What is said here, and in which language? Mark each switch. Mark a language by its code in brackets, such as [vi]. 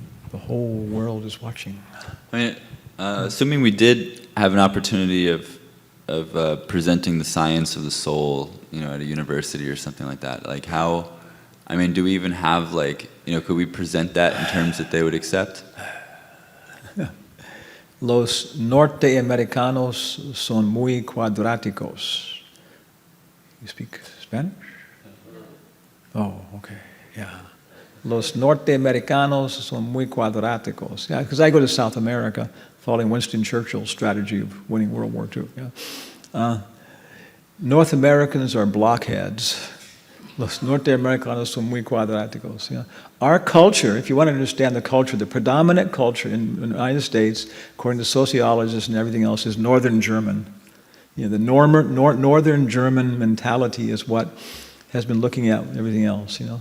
[en] The whole world is watching. I mean, assuming we did have an opportunity of presenting the science of the soul, at a university or something like that, like how, do we even have could we present that in terms that they would accept? [es] Los norteamericanos son muy cuadráticos. [en] You speak Spanish? Oh, okay, yeah. [es] Los norteamericanos son muy cuadráticos. [en] Yeah, because I go to South America following Winston Churchill's strategy of winning World War II. Yeah. North Americans are blockheads. [es] Los norteamericanos son muy cuadráticos. [en] Yeah. Our culture, if you want to understand the culture, the predominant culture in the United States, according to sociologists and everything else, is Northern German. The Northern German mentality is what has been looking at everything else.